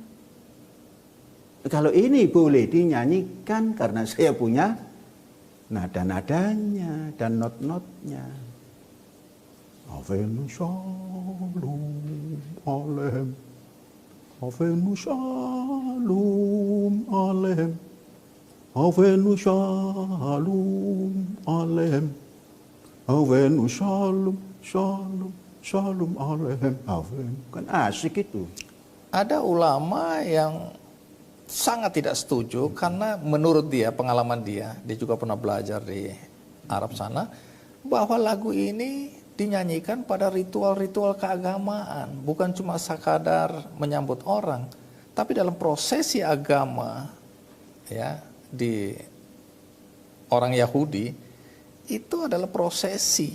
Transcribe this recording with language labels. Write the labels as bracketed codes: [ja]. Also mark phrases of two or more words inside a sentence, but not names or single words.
[id] Kalau ini boleh dinyanyikan karena saya punya nada-nadanya dan not-notnya. [he] הבאנו שלום עליכם. הבאנו שלום עליכם. הבאנו שלום עליכם. הבאנו שלום, שלום, שלום עליכם. Avenu. [id] Kan asik itu. Ada ulama yang sangat tidak setuju karena menurut dia, pengalaman dia juga pernah belajar di Arab sana, bahwa lagu ini dinyanyikan pada ritual-ritual keagamaan, bukan cuma sekadar menyambut orang, tapi dalam prosesi agama ya di orang Yahudi itu adalah prosesi.